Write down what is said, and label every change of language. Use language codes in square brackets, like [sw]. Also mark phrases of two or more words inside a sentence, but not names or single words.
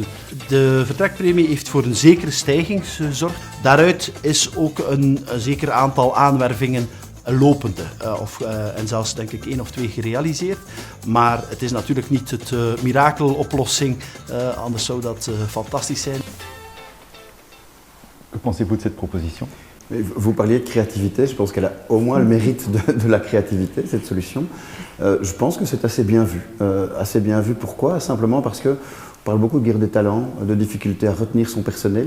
[nl] De vertrekpremie heeft voor een zekere stijging gezorgd. Daaruit is ook een zeker aantal aanwervingen lopende. En zelfs denk ik 1 of 2 gerealiseerd. Maar het is natuurlijk niet de mirakeloplossing, anders zou dat fantastisch zijn. [fr] Que pensez-vous de cette proposition? Vous parliez de créativité, je pense qu'elle a au moins le mérite de la créativité, cette solution. Je pense que c'est assez bien vu. Assez bien vu, pourquoi? Simplement parce qu'on parle beaucoup de guerre des talents, de difficulté à retenir son personnel.